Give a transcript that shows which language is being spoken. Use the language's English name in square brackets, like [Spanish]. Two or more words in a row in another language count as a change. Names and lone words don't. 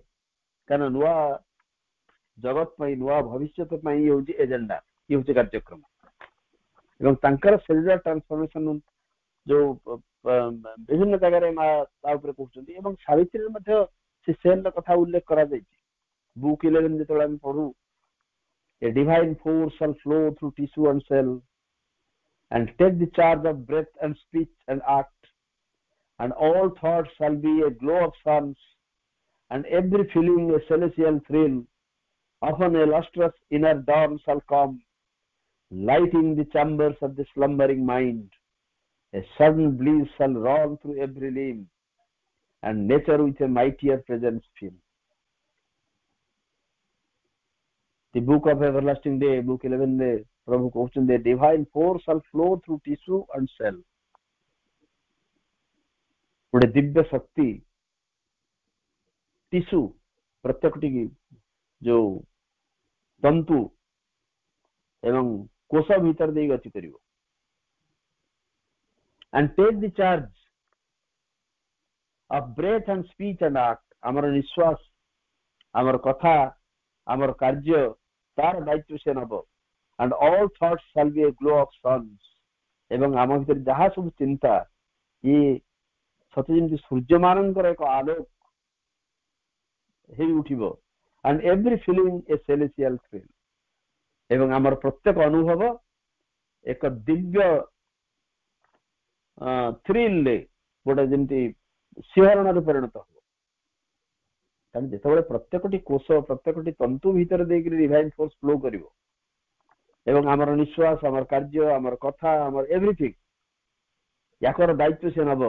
[Odia] କାରଣ ନୂଆ ଜଗତ ପାଇଁ, ନୂଆ ଭବିଷ୍ୟତ ପାଇଁ ଇଏ ହଉଛି ଏଜେଣ୍ଡା, ଇଏ ହଉଛି କାର୍ଯ୍ୟକ୍ରମ। ଏବଂ ତାଙ୍କର [English] cellular transformation [Odia] ଯୋଉ ବିଭିନ୍ନ ଜାଗାରେ ମା ତା ଉପରେ କହୁଛନ୍ତି, ଏବଂ ସାବିତ୍ରୀରେ ମଧ୍ୟ ସେ ସେଲର କଥା ଉଲ୍ଲେଖ କରାଯାଇଛି। ବୁକ୍ 11 ଯେତେବେଳେ ଆମେ ପଢୁ, [English] a divine force shall flow through tissue and cell and take the charge of breath and speech and act, and all thoughts shall be a glow of suns, and every feeling a celestial thrill. Often a lustrous inner dawn shall come, lighting the chambers of the slumbering mind. A sudden bliss shall roll through every limb, and nature with a mightier presence fill. The book of everlasting day, book 11 [Odia] ରେ ପ୍ରଭୁ କହୁଛନ୍ତି, [English] a divine force shall flow through tissue and cell. [Odia] ଗୋଟେ ଦିବ୍ୟ ଶକ୍ତି ଟିସୁ, ପ୍ରତ୍ୟେକଟି ଯୋଉ ତନ୍ତୁ ଏବଂ କୋଷ ଭିତରେ ଦେଇ ଗତି କରିବ। [English] and take the charge of breath and speech and act. [Odia] ଆମର ନିଶ୍ୱାସ, ଆମର କଥା, ଆମର କାର୍ଯ୍ୟ, ତାର ଦାୟିତ୍ୱ ସେ ନେବ। [English] and all thoughts shall be a glow of suns. [Odia] ଏବଂ ଆମ ଭିତରେ ଯାହା ସବୁ ଚିନ୍ତା, ଇଏ ସତେ ଯେମିତି ସୂର୍ଯ୍ୟମାନଙ୍କର ଏକ ଆଲୋକ ହେଇ ଉଠିବ। [English] and every feeling a celestial thrill. [Odia] ଏବଂ ଆମର ପ୍ରତ୍ୟେକ ଅନୁଭବ ଏକ ଦିବ୍ୟ ଥ୍ରିଲରେ, ଗୋଟେ ଯେମିତି ଶିହରଣରେ ପରିଣତ ହବ। କାରଣ ଯେତେବେଳେ ପ୍ରତ୍ୟେକଟି କୋଷ, ପ୍ରତ୍ୟେକଟି ତନ୍ତୁ ଭିତରେ ଦେଇକରି [English] divine force flow [Odia] କରିବ, ଏବଂ ଆମର ନିଶ୍ୱାସ, ଆମର କାର୍ଯ୍ୟ, ଆମର କଥା, ଆମର ଏଭ୍ରିଥିଙ୍ଗ, ୟାଙ୍କର ଦାୟିତ୍ୱ ସେ ନେବ।